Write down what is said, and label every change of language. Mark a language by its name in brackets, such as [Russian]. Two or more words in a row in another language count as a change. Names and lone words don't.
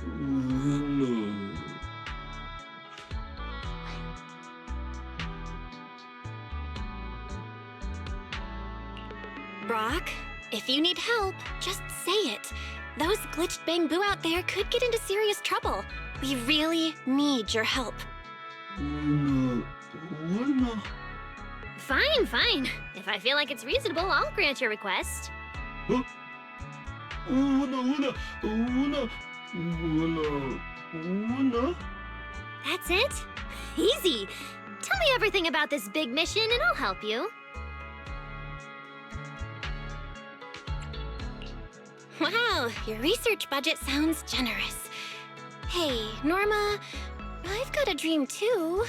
[English] Brock, if you need help, just say it. Those glitched Bangboo out there could get into serious trouble. We really need your help. Una! Una! Fine, fine. If I feel like it's reasonable, I'll grant your request. Huh? Una! Una! Una! Una! That's it? Easy. Tell me everything about this big mission and I'll help you. Wow, your research budget sounds generous. Hey, Norma, I've got a dream too.